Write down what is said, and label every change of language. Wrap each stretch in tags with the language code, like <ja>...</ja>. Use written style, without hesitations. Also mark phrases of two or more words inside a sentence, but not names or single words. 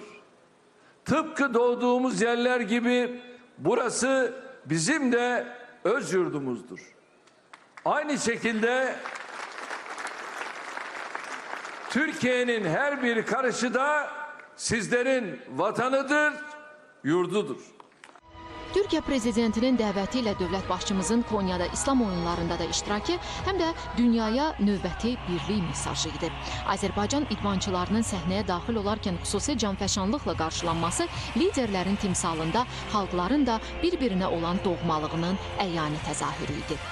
<tr>Tıpkı doğduğumuz yerler gibi burası bizim de öz yurdumuzdur. Aynı şekilde Türkiye'nin her bir karışı da sizlerin vatanıdır, yurdudur.</tr> <az>Türkiyə Prezidentinin dəvəti ilə dövlət başçımızın Konyada İslam oyunlarında da iştirakı həm də dünyaya növbəti birlik mesajı idi. Azərbaycan idmançılarının səhnəyə daxil olarkən xüsusi canfəşanlıqla qarşılanması liderlərin timsalında xalqların da bir-birinə olan doğmalığının əyani təzahürü idi.</az>